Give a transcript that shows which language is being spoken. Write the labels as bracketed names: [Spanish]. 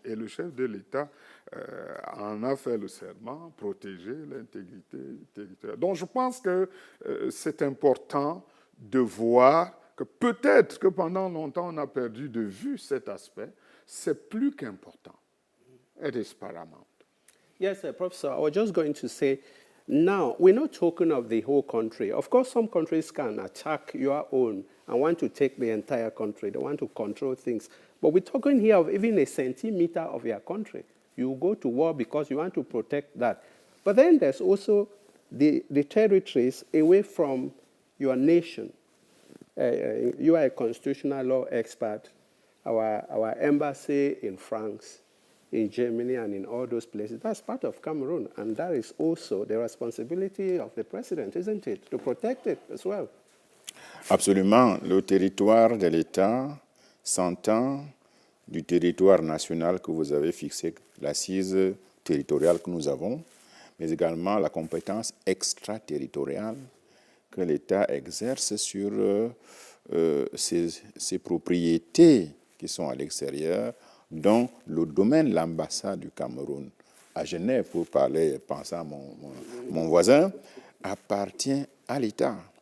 [French] Et le chef de l'État en a fait le serment, protéger l'intégrité territoriale. Donc je pense que c'est important de voir que peut-être que pendant longtemps on a perdu de vue cet aspect, c'est plus qu'important. [English] It is paramount. Yes, Professor, I was just going to say, now, we're not talking of the whole country. Of course, some countries can attack your own and want to take the entire country. They want to control things. But we're talking here of even a centimeter of your country. You go to war because you want to protect that. But then there's also the territories away from your nation. You are a constitutional law expert. Our embassy in France, in Germany, and in all those places, that's part of Cameroon. And that is also the responsibility of the president, isn't it, to protect it as well? [French] Absolument. Le territoire de l'État s'entend du territoire national que vous avez fixé, l'assise territoriale que nous avons, mais également la compétence extraterritoriale que l'État exerce sur ses propriétés qui sont à l'extérieur, dont le domaine, l'ambassade du Cameroun à Genève, pour parler, penser à mon voisin, appartient à l'État.